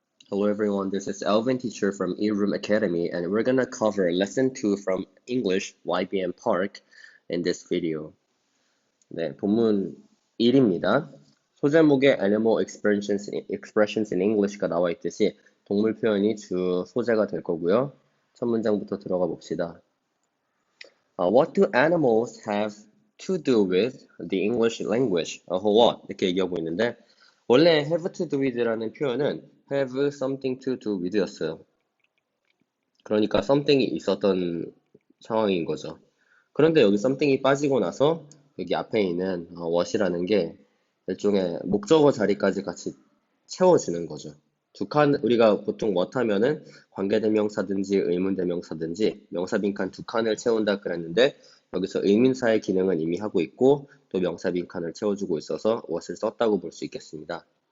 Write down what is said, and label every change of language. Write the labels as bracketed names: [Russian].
[English] Hello everyone, this is Alvin teacher from eRoom Academy and we're gonna cover lesson 2 from English YBM Park in this video. [Korean] 네, 본문 1입니다. 소제목에 [English] Animal expressions in English [Korean] 가 나와 있듯이 동물 표현이 주 소재가 될 거고요. 첫 문장부터 들어가 봅시다. [English] What do animals have to do with the English language? A whole lot [Korean] 이렇게 얘기하고 있는데 원래 have to do with라는 표현은 have something to do with였어요. 그러니까 something이 있었던 상황인 거죠. 그런데 여기 something이 빠지고 나서 여기 앞에 있는 what이라는 게 일종의 목적어 자리까지 같이 채워주는 거죠. 우리가 보통 what 하면은 관계대명사든지 의문대명사든지 명사 빈칸 두 칸을 채운다 그랬는데 여기서 의문사의 기능은 이미 하고 있고 또 명사 빈칸을 채워주고 있어서 what을 썼다고 볼 수 있겠습니다.